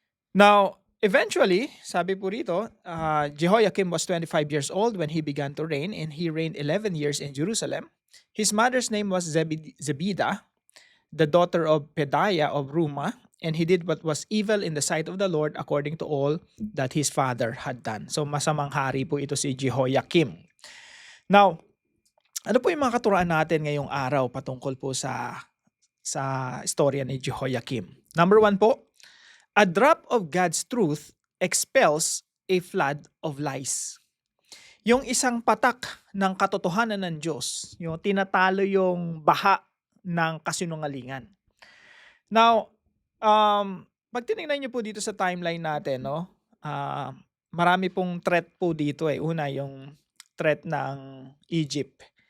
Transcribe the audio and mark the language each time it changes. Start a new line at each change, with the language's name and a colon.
English: Now, eventually,
Filipino: sabi po rito,
English: Jehoiakim was 25 years old when he began to reign, and he reigned 11 years in Jerusalem. His mother's name was Zebidah, the daughter of Pedaiah of Ruma, and he did what was evil in the sight of the Lord according to all that his father had done.
Filipino: So masamang hari po ito si Jehoiakim. Now, ano po yung mga katuruan natin ngayong araw patungkol po sa istorya ni Jehoiakim?
English: Number 1
Filipino: po,
English: a drop of God's truth expels a flood of lies.
Filipino: Yung isang patak ng katotohanan ng Diyos, yung tinatalo yung baha ng kasinungalingan. Now, pag tinignan niyo po dito sa timeline natin, no, marami pong threat po dito eh. Una, yung threat ng Egypt.